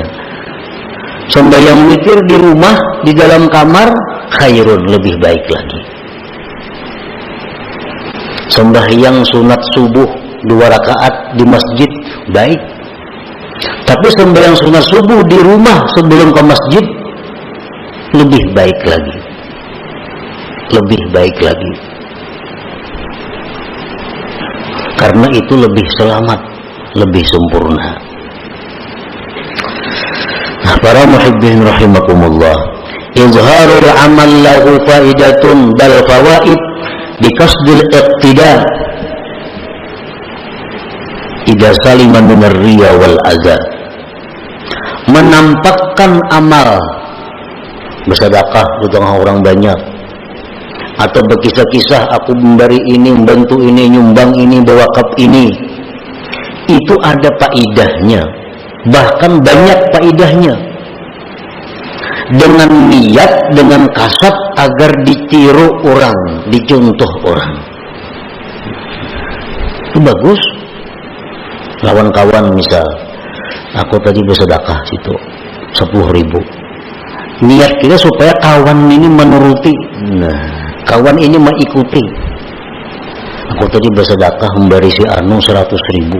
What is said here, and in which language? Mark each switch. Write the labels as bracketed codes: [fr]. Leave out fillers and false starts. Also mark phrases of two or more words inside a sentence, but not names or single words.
[id] Sembahyang witir di rumah, di dalam kamar, khairun, lebih baik lagi. Sembahyang sunat subuh 2 rakaat di masjid baik. Tapi sembahyang sunat subuh di rumah sebelum ke masjid, lebih baik lagi. Lebih baik lagi. Karena itu lebih selamat, lebih sempurna. Nah, para [ar] محبين رحمكم الله، إظهار العمل له فائدة بل فوائد بقصد الاقتداء إذا سلم من الرياء والأذى. [id] Menampakkan amal bersedekah di tengah orang banyak, atau berkisah-kisah aku memberi ini, membantu ini, nyumbang ini, berwakaf ini, itu ada faidahnya, bahkan banyak faidahnya, dengan niat, dengan kasat agar ditiru orang, dicontoh orang. Itu bagus. [bjn] Lawan kawan misal, aku tadi bersedekah situ 10.000, niat kita supaya kawan ini menuruti. [id] Nah, kawan ini mengikuti. Aku tadi bersedekah memberi si Anu 100.000.